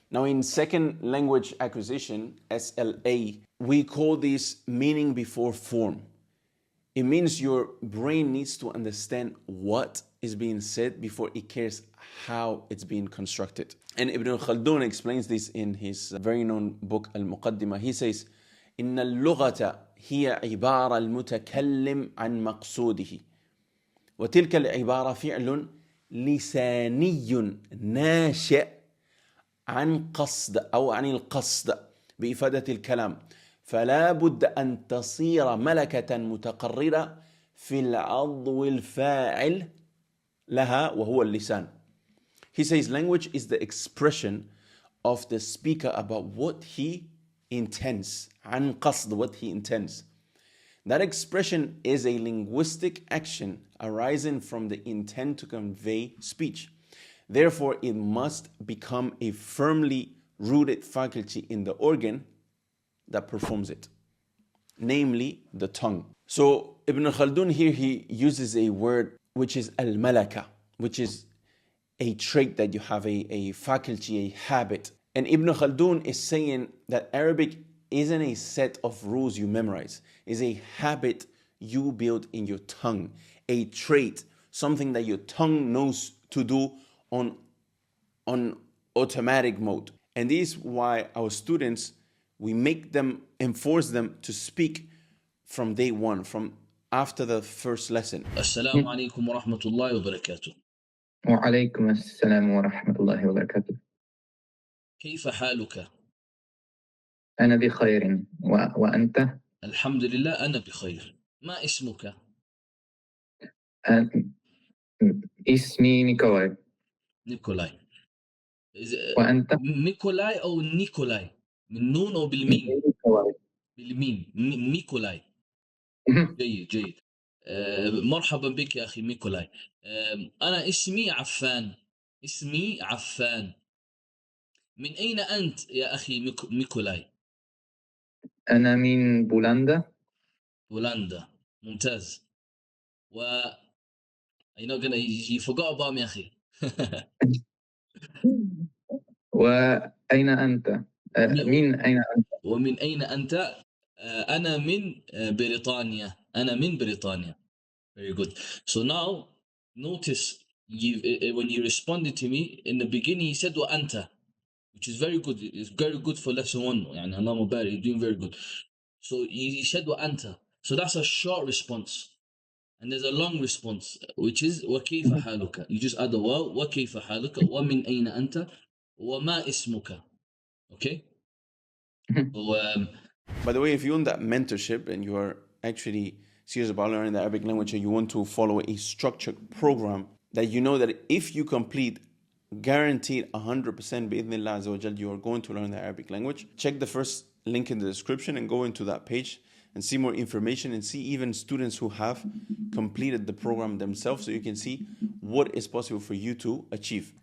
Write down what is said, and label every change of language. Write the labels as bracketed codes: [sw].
[en] Now, in second language acquisition, SLA, we call this meaning before form. It means your brain needs to understand what is being said before it cares how it's being constructed. And Ibn Khaldun explains this in his very known book Al-Muqaddimah. He says, [ar] إن اللغة هي عبارة المتكلم عن مقصوده وتلك العبارة فعل لساني ناشئ عن قصد أو عن القصد بإفادة الكلام فلا بد أن تصير ملكة متقررة في العضو الفاعل لها وهو اللسان. [en] He says language is the expression of the speaker about what he intends. [ar] عن قصد, [en] what he intends. That expression is a linguistic action arising from the intent to convey speech. Therefore, it must become a firmly rooted faculty in the organ that performs it, namely the tongue. So Ibn Khaldun here, he uses a word which is al-malaka, which is a trait that you have, a faculty, a habit. And Ibn Khaldun is saying that Arabic isn't a set of rules you memorize. It's a habit you build in your tongue, a trait, something that your tongue knows to do on automatic mode. And this is why our students, we make them, enforce them to speak from day one, from after the first lesson. [ar] السلام عليكم ورحمة الله وبركاته. وعليكم السلام ورحمة الله وبركاته. كيف حالك؟ أنا بخير وأنت؟ الحمد لله أنا بخير. ما اسمك؟ اسمي نيكولاي. نيكولاي. وأنت؟ نيكولاي أو نيكولاي؟ من نون أو بالميم؟ نيكولاي. بالميم. نيكولاي. جيد جيد. مرحبا بك يا أخي ميكولاي. أنا اسمي عفان. اسمي عفان. من أين أنت يا أخي ميكولاي؟ أنا من بولندا. بولندا. ممتاز. [en] you know gonna you forgot about me أخي. [ar] وأين أنت؟ من أين أنت؟ ومن أين أنت؟ أنا من بريطانيا. أنا من بريطانيا. [en] Very good. So now notice you when you responded to me in the beginning, you said وأنت, which is very good. It's very good for lesson 1. [ar] يعني اللهم بارك, [en] you're doing very good. So you said وأنت. So that's a short response. And there's a long response, which is [ar] وكيف حالك. [en] You just add the [ar] واو وكيف حالك ومن أين أنت وما اسمك. [en] Okay? So, by the way, if you're on that mentorship and you are actually serious about learning the Arabic language and you want to follow a structured program that you know that if you complete, guaranteed 100% bi'idhnillah azza wa jal, you are going to learn the Arabic language, check the first link in the description and go into that page and see more information and see even students who have completed the program themselves, so you can see what is possible for you to achieve.